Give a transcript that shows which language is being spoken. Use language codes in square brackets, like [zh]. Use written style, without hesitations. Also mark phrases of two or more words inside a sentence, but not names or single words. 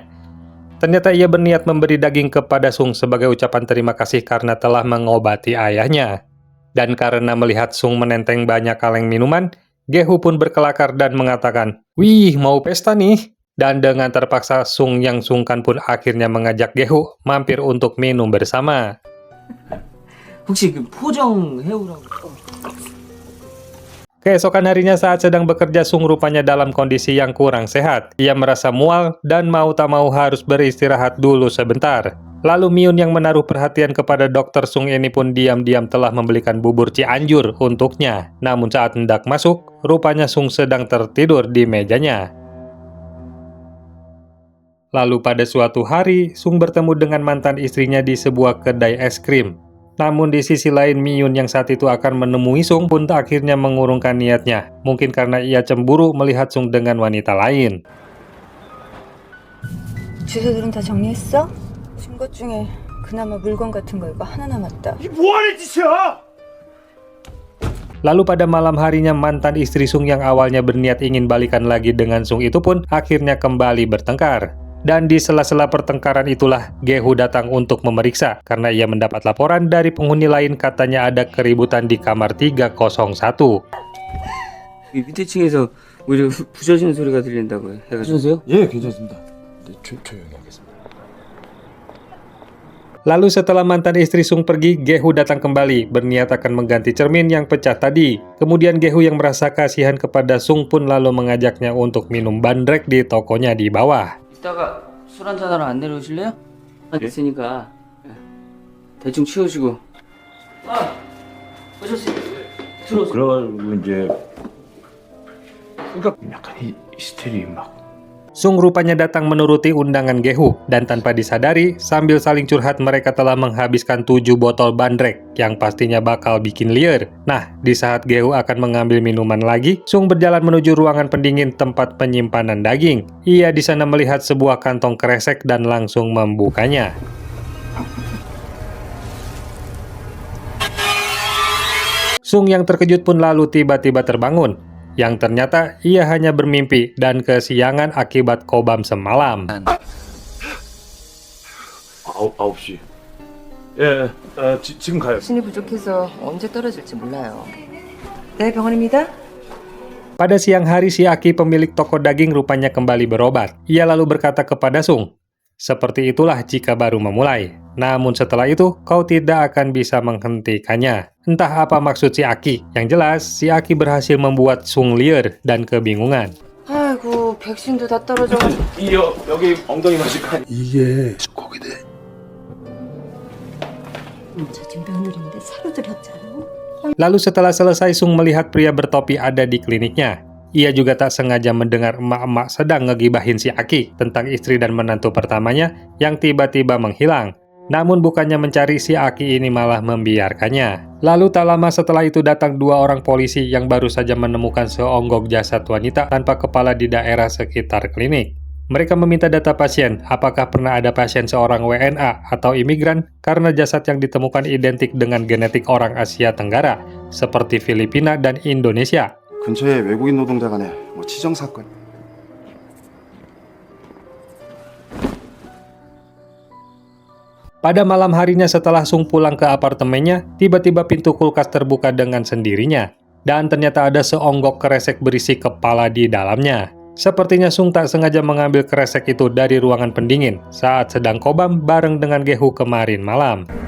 [id] Ternyata ia berniat memberi daging kepada Sung sebagai ucapan terima kasih karena telah mengobati ayahnya. Dan karena melihat Sung menenteng banyak kaleng minuman, Gehu pun berkelakar dan mengatakan, "Wih, mau pesta nih." Dan dengan terpaksa Sung yang sungkan pun akhirnya mengajak Gehu mampir untuk minum bersama. [ko] 혹시 그 포정 해오라고. [id] Keesokan harinya saat sedang bekerja, Sung rupanya dalam kondisi yang kurang sehat. Ia merasa mual dan mau tak mau harus beristirahat dulu sebentar. Lalu Miyun yang menaruh perhatian kepada dokter Sung ini pun diam-diam telah membelikan bubur Cianjur untuknya. Namun saat hendak masuk, rupanya Sung sedang tertidur di mejanya. Lalu pada suatu hari, Sung bertemu dengan mantan istrinya di sebuah kedai es krim. Namun di sisi lain, Miyun yang saat itu akan menemui Sung pun akhirnya mengurungkan niatnya. Mungkin karena ia cemburu melihat Sung dengan wanita lain. [ko] 주소들은 다 정리했어? 준 것 중에 그나마 물건 같은 거 이거 하나 남았다. [id] Lalu pada malam harinya, mantan istri Sung yang awalnya berniat ingin balikan lagi dengan Sung itu pun akhirnya kembali bertengkar. Dan di sela-sela pertengkaran itulah Gehu datang untuk memeriksa karena ia mendapat laporan dari penghuni lain katanya ada keributan di kamar 301. [ko] 이 밑에 층에서 오히려 부셔지는 소리가 들린다고 해가지고. 괜찮으세요? 예, 괜찮습니다. 네, 조용히 하겠습니다. [id] Lalu setelah mantan istri Sung pergi, Gehu datang kembali, berniat akan mengganti cermin yang pecah tadi. Kemudian Gehu yang merasa kasihan kepada Sung pun lalu mengajaknya untuk minum bandrek di tokonya di bawah. [ko] 이따가 술 한잔 하러 안 내려오실래요? 있으니까 대충 치우시고. 아, 오셨어요. 들어오세요. 그러고 이제 그러니까 약간 히스테리 막. [id] Sung rupanya datang menuruti undangan Gehu, dan tanpa disadari, sambil saling curhat mereka telah menghabiskan 7 botol bandrek, yang pastinya bakal bikin liar. Nah, di saat Gehu akan mengambil minuman lagi, Sung berjalan menuju ruangan pendingin tempat penyimpanan daging. Ia di sana melihat sebuah kantong kresek dan langsung membukanya. Sung yang terkejut pun lalu tiba-tiba terbangun. Yang ternyata ia hanya bermimpi dan kesiangan akibat kobam semalam. [ko] 9시. 예, 지금 가요. 신이 부족해서 언제 떨어질지 몰라요. 네, 병원입니다. [id] Pada siang hari, si Aki pemilik toko daging rupanya kembali berobat. Ia lalu berkata kepada Sung, "Seperti itulah jika baru memulai. Namun setelah itu, kau tidak akan bisa menghentikannya." Entah apa maksud si Aki. Yang jelas, si Aki berhasil membuat Sung liar dan kebingungan. [ko] 아이고, 백신도 다 떨어져가지고. 여기 엉덩이 맞을 거 아니야. 이게 고기대. 저집 며느리인데 사료들였잖아. [id] Lalu setelah selesai, Sung melihat pria bertopi ada di kliniknya. Ia juga tak sengaja mendengar emak-emak sedang ngegibahin si Aki tentang istri dan menantu pertamanya yang tiba-tiba menghilang. Namun bukannya mencari, si Aki ini malah membiarkannya. Lalu tak lama setelah itu datang 2 orang polisi yang baru saja menemukan seonggok jasad wanita tanpa kepala di daerah sekitar klinik. Mereka meminta data pasien, apakah pernah ada pasien seorang WNA atau imigran, karena jasad yang ditemukan identik dengan genetik orang Asia Tenggara, seperti Filipina dan Indonesia. [ko] 근처에 외국인 노동자 간의 치정 사건. [id] Pada malam harinya setelah Sung pulang ke apartemennya, tiba-tiba pintu kulkas terbuka dengan sendirinya. Dan ternyata ada seonggok kresek berisi kepala di dalamnya. Sepertinya Sung tak sengaja mengambil kresek itu dari ruangan pendingin saat sedang kobam bareng dengan Gehu kemarin malam.